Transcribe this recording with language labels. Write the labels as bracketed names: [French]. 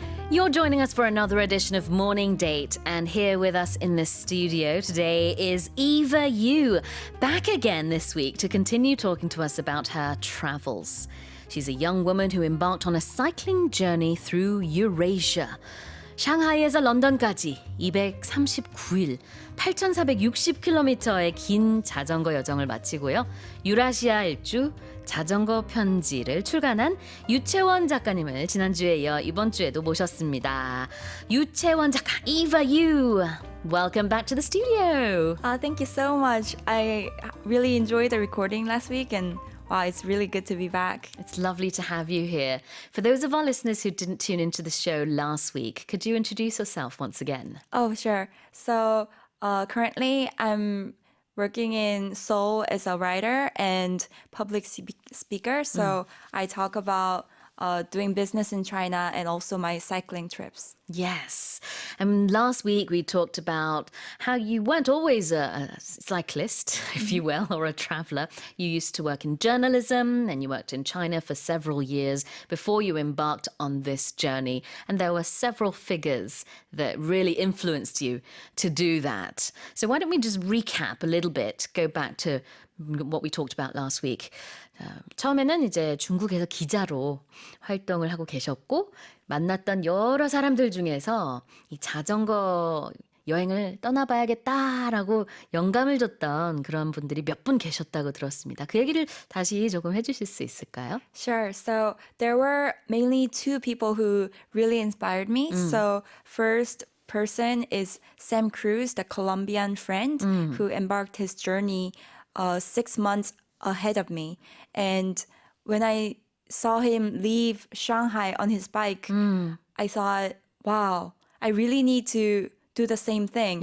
[English] You're joining us for another edition of Morning Date, and here with us in the studio today is Eva Yoo, back again this week to continue talking to us about her travels. She's a young woman who embarked on a cycling journey through Eurasia. [Korean] 샹하이에서 런던까지 239일, 8,460km의 긴 자전거 여정을 마치고요. 유라시아 일주 자전거 편지를 출간한 유채원 작가님을 지난주에 이어 이번 주에도 모셨습니다. 유채원 작가, Eva Yoo. [English] Welcome back to the studio. Thank you so much. I really enjoyed the recording last week and wow, it's really good to be back. It's lovely to have you here. For those of our listeners who didn't tune into the show last week, could you introduce yourself once again? Oh, sure. So currently I'm working in Seoul as a writer and public speaker. So I talk about doing business in China and also my cycling trips. Yes. And last week we talked about how you weren't always a cyclist, if you will, or a traveler. You used to work in journalism and you worked in China for several years before you embarked on this journey. And there were several figures that really influenced you to do that. So why don't we just recap a little bit, go back to what we talked about last week. [Korean] 처음에는 이제 중국에서 기자로 활동을 하고 계셨고 만났던 여러 사람들 중에서 이 자전거 여행을 떠나봐야겠다라고 영감을 줬던 그런 분들이 몇 분 계셨다고 들었습니다. 그 얘기를 다시 조금 해주실 수 있을까요? [English] Sure. So there were mainly two people who really inspired me. So first person is Sam Cruz, the Colombian friend who embarked his journey 6 months ahead of me. And when I saw him leave Shanghai on his bike, I thought, wow, I really need to do the same thing.